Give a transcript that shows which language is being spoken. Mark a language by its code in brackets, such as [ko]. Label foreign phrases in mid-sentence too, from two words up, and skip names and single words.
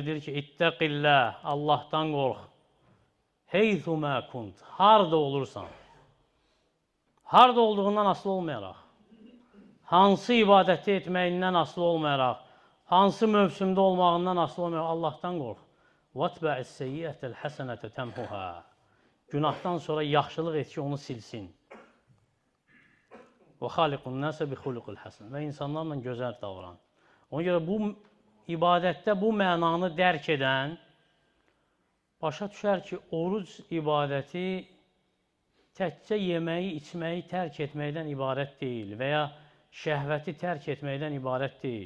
[az] Deyir ki, ittəqillah, Allahdan qorx. [ar] حيثما كنت, [az] harada olursan. Harada olduğundan asılı olmayaraq. Hansı ibadəti etməyindən asılı olmayaraq, hansı mövsümdə olmağından asılı olmayaraq Allahdan qorx. [ar] وَاتْبَعِ السَّيِّئَةَ تَمْحُهَا. [az] Günahdan sonra yaxşılıq et ki, onu silsin. [ar] وَخَالِقُ النَّاسَ بِخُلُقِ الْحَسَنِ. [az] Və insanlarla gözəl davran. Ona görə bu ibadətdə bu mənanı dərk edən başa düşər ki, oruc ibadəti təkcə yeməyi, içməyi tərk etməkdən ibarət deyil və ya şəhvəti tərk etməkdən ibarət deyil.